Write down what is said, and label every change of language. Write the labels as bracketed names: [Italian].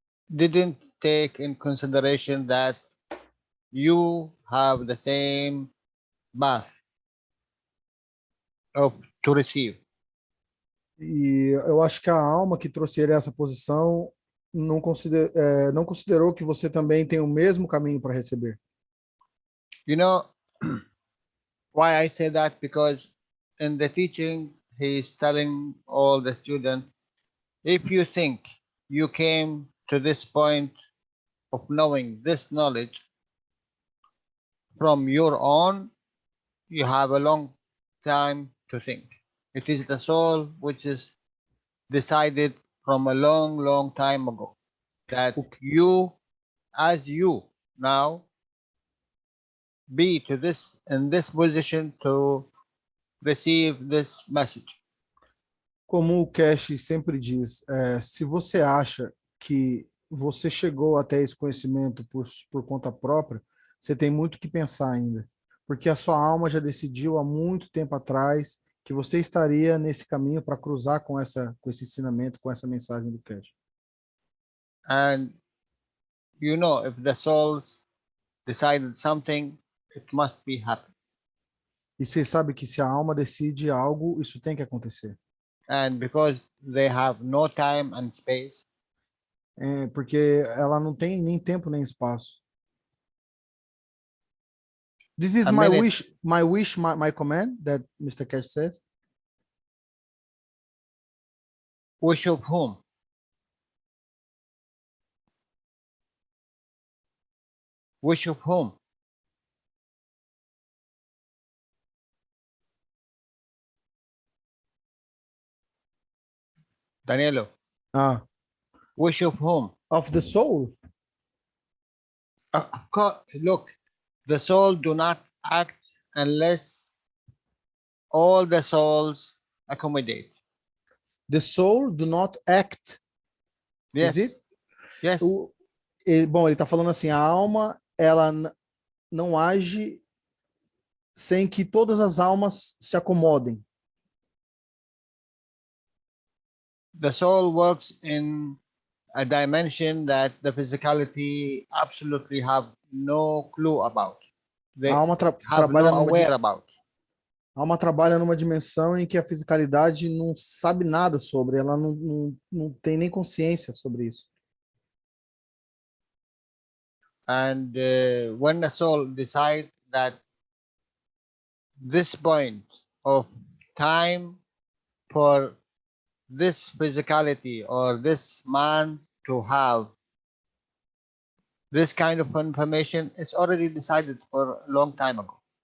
[English] didn't take in consideration that you have the same path to receive. [Portuguese] E eu acho que a alma que trouxe ele a essa posição não considerou que você também tem o mesmo caminho para receber. [English] You know why I say that? Because in the teaching, he's telling all the students, if you think you came to this point of knowing this knowledge from your own, you have a long time to think. It is the soul which is decided from a long, long time ago that you, as you now, be to this in this position to receive this message. [Portuguese] Como o Keshe sempre diz, se você acha que você chegou até esse conhecimento por conta própria, você tem muito que pensar ainda, porque a sua alma já decidiu há muito tempo atrás que você estaria nesse caminho para cruzar com esse ensinamento, com essa mensagem do Keshe. [English] And you know, if the souls decided something, it must be happen. [Portuguese] E você sabe que se a alma decide algo, isso tem que acontecer. [English] And because they have no time and space, [Portuguese] Porque ela não tem nem tempo nem espaço. [English] This is my wish, my command, that Mr. Keshe says. wish of whom? Wish of whom? Danielo, wish of whom? Of the soul. Of course, look, the soul do not act unless all the souls accommodate. The soul do not act. Yes. Is it? Yes. [Portuguese] Bom, ele está falando assim, a alma, ela não age sem que todas as almas se acomodem. [English] The soul works in a dimension that the physicality absolutely have no clue about. They [Portuguese] A alma [English] have no aware about. [Portuguese] A alma trabalha numa dimensão em que a fisicalidade não sabe nada sobre, ela não tem nem consciência sobre isso. [English] And when the soul decides that this point of time for this physicality or this man to have this kind of information, it's already decided for a long time ago.